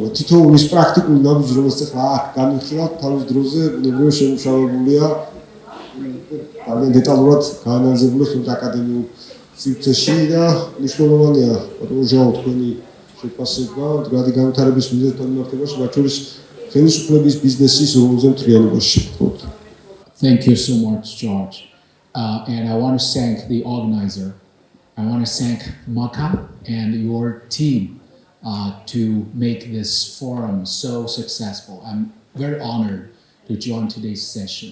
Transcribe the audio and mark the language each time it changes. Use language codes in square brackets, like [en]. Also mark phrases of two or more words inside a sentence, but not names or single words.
[ka] თითოეულის პრაქტიკული ნაბიჯი, რომელსაც ახლა აქ განვიხილავთ, თავის დროზე ნებრივია შემუშავებულია ძალიან დეტალურად გაანალიზებული სწორედ აკადემიურ სივრცეში და მნიშვნელოვანია ჟაო თქვენი შეფასება მდგრადი განვითარების მიზეზთან მიმართებაში, მათ შორის ხელისუფლების ბიზნესის როლზე მთლიანობაში. [en] Thank you so much, George. And I want to thank the organizer. I want to thank Maka and your team to make this forum so successful. I'm very honored to join today's session.